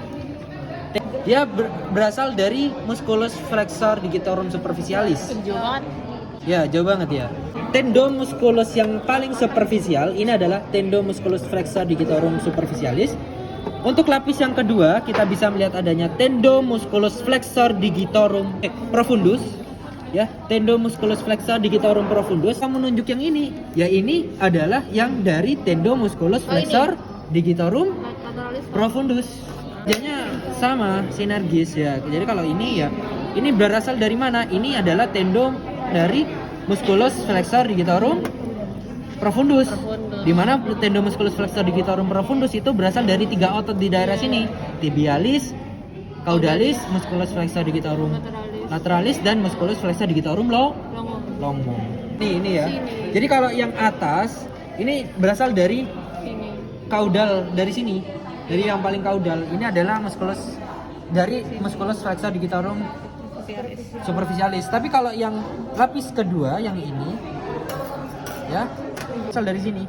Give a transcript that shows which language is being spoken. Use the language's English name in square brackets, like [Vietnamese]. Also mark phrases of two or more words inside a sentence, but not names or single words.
[Indonesian] Dia berasal dari [Latin] musculus flexor digitorum superficialis. [Indonesian] Jauh banget. Ya, jauh banget ya. Tendomusculus yang paling superficial ini adalah [Latin] tendomusculus flexor digitorum superficialis. [Indonesian] Untuk lapis yang kedua kita bisa melihat adanya [Latin] tendomusculus flexor digitorum profundus. Ya, tendomusculus flexor digitorum profundus. [Indonesian] Kamu menunjuk yang ini. Ya, ini adalah yang dari [Latin] tendomusculus flexor digitorum profundus. [Indonesian] Jadinya sama, sinergis ya. Jadi kalau ini ya, ini berasal dari mana? Ini adalah tendo dari [Latin] musculus flexor digitorum profundus. [Indonesian] Di mana [Latin] tendomusculus flexor digitorum profundus [Indonesian] itu berasal dari tiga otot di daerah sini. [Latin] Tibialis, caudalis, musculus flexor digitorum lateralis, dan musculus flexor digitorum longum. [Indonesian] Ini ya. Jadi kalau yang atas ini berasal dari caudal, dari sini. Dari yang paling caudal ini adalah [Latin] musculus flexor digitorum superficialis. [Indonesian] Tapi kalau yang lapis kedua yang ini ya berasal dari sini.